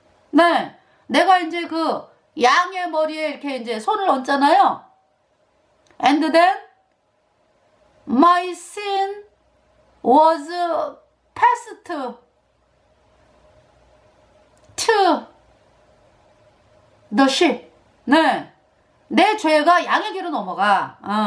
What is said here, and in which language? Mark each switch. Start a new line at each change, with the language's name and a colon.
Korean: 네, 내가 이제 그 양의 머리에 이렇게 이제 손을 얹잖아요.
English: And then my sin was passed to the sheep.
Korean: 네, 내 죄가 양에게로 넘어가.